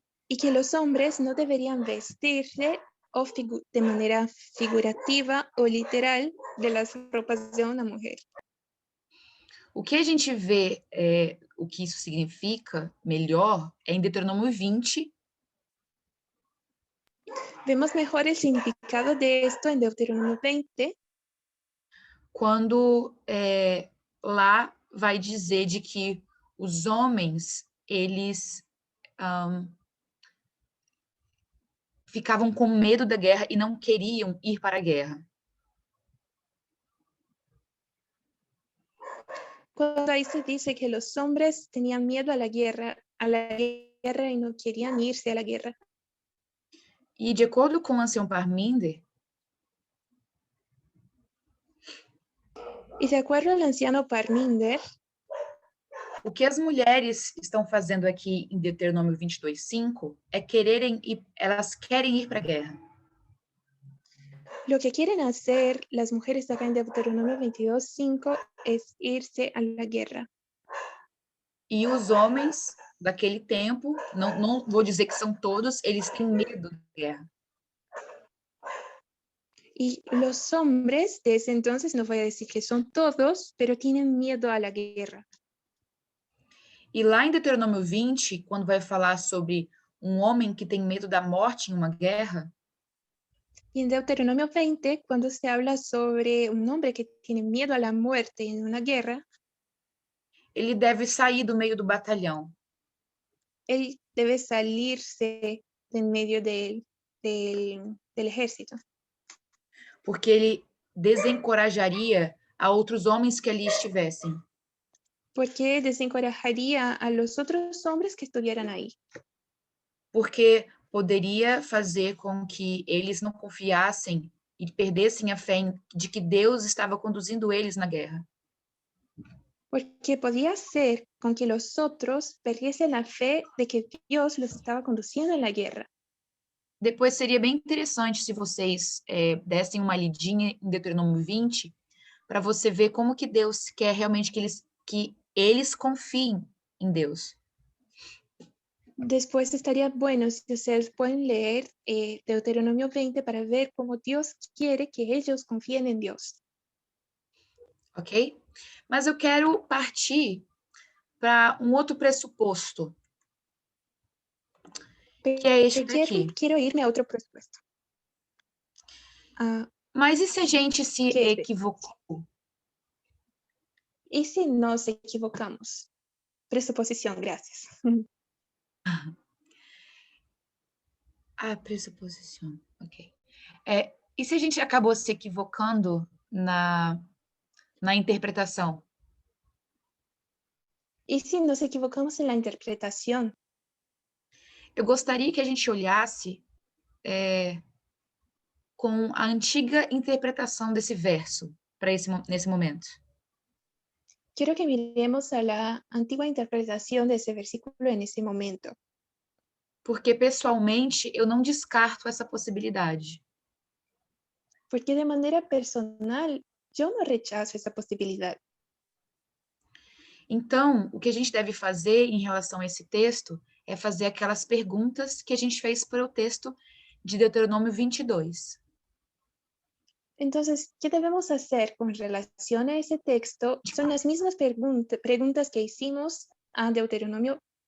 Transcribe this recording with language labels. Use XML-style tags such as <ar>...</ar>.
<es>Y que los hombres no deberían vestirse de manera figurativa o literal de las ropas de una mujer.</es> <pt>O que a gente vê, o que isso significa melhor, é em Deuteronômio 20,</pt> <es>Vemos mejor el significado de esto en Deuteronomio 20,</es> <pt>quando lá vai dizer de que os homens, eles ficavam com medo da guerra e não queriam ir para a guerra.</pt> <es>cuando ahí se dice que los hombres tenían miedo a la guerra y no querían irse a la guerra.</es> <pt>E de acordo com Anselm Parminder,</pt> <es>Y de acuerdo al anciano Parminder,</es> <pt>o que as mulheres estão fazendo aqui em Deuteronômio 22:5 é elas querem ir para a guerra.</pt> <es>lo que quieren hacer las mujeres acá en Deuteronomio 22:5 es irse a la guerra.</es> <pt>E os homens daquele tempo, não vou dizer que são todos, eles têm medo da guerra.</pt> <es>Y los hombres de ese entonces, no voy a decir que son todos, pero tienen miedo a la guerra.</es> <pt>E lá em Deuteronômio 20, quando vai falar sobre um homem que tem medo da morte em uma guerra,</pt> <es>Y en Deuteronomio 20, cuando se habla sobre un hombre que tiene miedo a la muerte en una guerra,</es> <pt>ele deve sair do meio do batalhão.</pt> <es>él debe salirse en medio del ejército.</es> <pt>Porque ele desencorajaria a outros homens que ali estivessem.</pt> <es>Porque desencorajaría a los otros hombres que estuvieran ahí.</es> <pt>Porque poderia fazer com que eles não confiassem e perdessem a fé de que Deus estava conduzindo eles na guerra.</pt> <es>Porque podía ser con que los otros perdiesen la fe de que Dios los estaba conduciendo en la guerra.</es> <pt>Depois seria bem interessante se vocês dessem uma lidinha em Deuteronômio 20, para você ver como que Deus quer realmente que eles confiem em Deus.</pt> <es>Después estaría bueno si ustedes pueden leer Deuteronomio 20 para ver cómo Dios quiere que ellos confíen en Dios. Ok?</es> <pt>Mas eu quero partir para um outro pressuposto, que é este daqui.</pt> <es>Quiero irme a otro presupuesto.</es> <pt>Mas e se a gente se equivocou?</pt> <es>¿Y si nos equivocamos? Presuposición, gracias.</es> <pt>Pressuposição, ok. E se a gente acabou se equivocando na interpretação?</pt> <es>¿Y si nos equivocamos en la interpretación?</es> <pt>Eu gostaria que a gente olhasse com a antiga interpretação desse verso nesse momento.</pt> <es>Quiero que miremos a la antigua interpretación de ese versículo en ese momento.</es> <pt>Porque, pessoalmente, eu não descarto essa possibilidade.</pt> <es>Porque de manera personal, yo no rechazo esa posibilidad.</es> <pt>Então, o que a gente deve fazer em relação a esse texto é fazer aquelas perguntas que a gente fez para o texto de Deuteronômio 22.</pt> <es>Entonces, ¿qué debemos hacer con relación a ese texto? Son las mismas preguntas que hicimos a Deuteronomio</es>